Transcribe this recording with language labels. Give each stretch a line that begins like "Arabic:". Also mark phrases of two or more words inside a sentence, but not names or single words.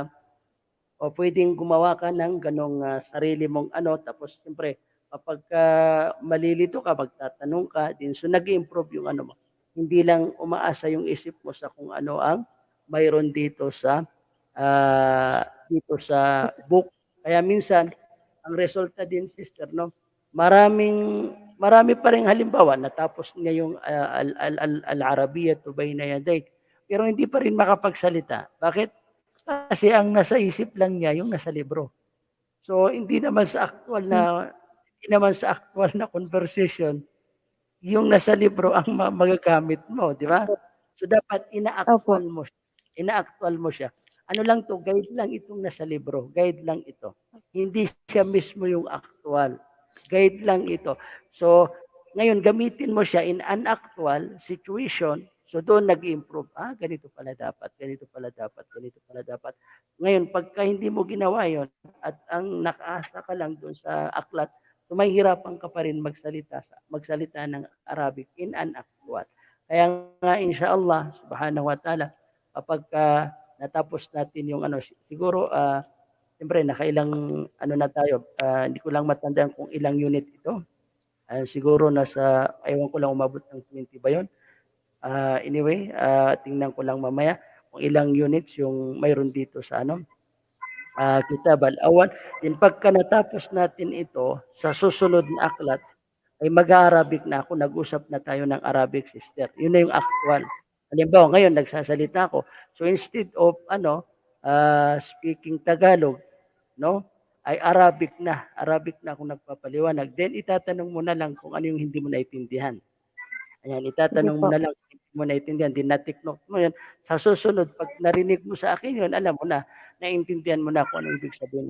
Filipino: o pwedeng gumawa ka ng ganong sarili mong ano, tapos siyempre kapag malilito ka, magtatanong ka din, so nag-improve yung ano mo. Hindi lang umaasa yung isip mo sa kung ano ang mayroon dito sa book. Kaya minsan ang resulta din sister, no, marami pa ring halimbawa natapos niya yung al-Arabiya bayna yaday, pero hindi pa rin makapagsalita. Bakit? Kasi ang nasa isip lang niya yung nasa libro. So hindi naman sa actual na conversation yung nasa libro ang magagamit mo, di ba? So dapat Opo. ina-actual mo siya. Ano lang to, guide lang itong nasa libro, guide lang ito. Hindi siya mismo yung actual. Guide lang ito. So ngayon gamitin mo siya
English: in an actual situation.
Filipino: So doon nag-improve. Ganito pala dapat, ganito pala dapat, ganito pala dapat. Ngayon, pagka hindi mo ginawa yon at ang nakaasa ka lang doon sa aklat, so mahihirapan ka pa rin magsalita ng Arabic
English: in an actual.
Filipino: Kaya nga
Arabic: إن شاء الله سبحانه وتعالى,
Filipino: kapag natapos natin yung ano, siguro siyempre nakailang ano na tayo, hindi ko lang matandaan kung ilang unit ito. Siguro nasa, ewan ko lang umabot ng 20 ba yun. Anyway, tingnan ko lang mamaya kung ilang units yung mayroon dito sa ano, Kitab al-Awwal. Then pagka natapos natin ito, sa susunod na aklat, ay mag-Arabic na ako, nag-usap na tayo ng Arabic sister. Yun na yung actual. Halimbawa, ngayon nagsasalita ako.
English: So instead of speaking Tagalog, no?
Filipino: Ay Arabic na ako nagpapaliwanag. Then itatanong mo na lang kung ano yung hindi mo naintindihan. Ayan, Sige itatanong mo po. na lang kung hindi mo naintindihan, din na-take note mo yun. Sa susunod, pag narinig mo sa akin yun, alam mo na, naintindihan mo na kung ano ibig sabihin mo.